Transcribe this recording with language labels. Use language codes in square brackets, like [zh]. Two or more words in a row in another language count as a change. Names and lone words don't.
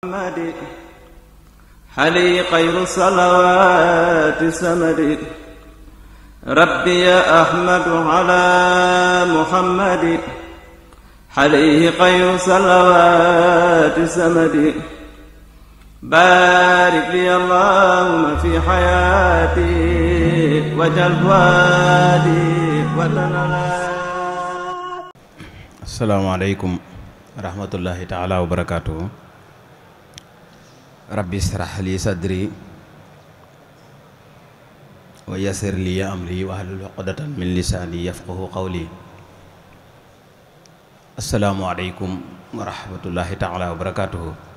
[ar] علي خير الصلوات السمد ربي يا أحمد على محمد عليه خير الصلوات السمد بارك لي اللهم في حياتي وجل وادي ولنا. السلام عليكم ورحمة الله تعالى وبركاته. رب اشرح لي صدري ويسر لي أمري واحلل عقدة من لساني يفقه قولي. السلام عليكم ورحمة الله تعالى وبركاته.